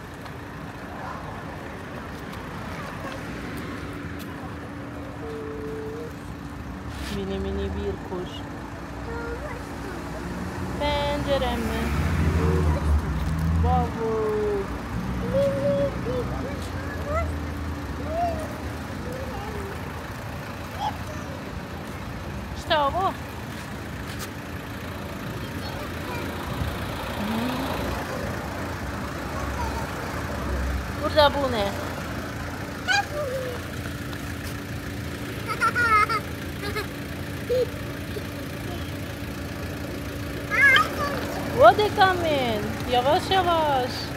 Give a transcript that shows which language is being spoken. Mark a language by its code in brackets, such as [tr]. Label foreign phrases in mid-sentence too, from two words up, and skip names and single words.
[tr] Mini birkuš. Pencereme. [bs] Babu. Šta je ovo? [tr] Burada bu ne? [bs] Vode kamen. [tr] Yavaş yavaş.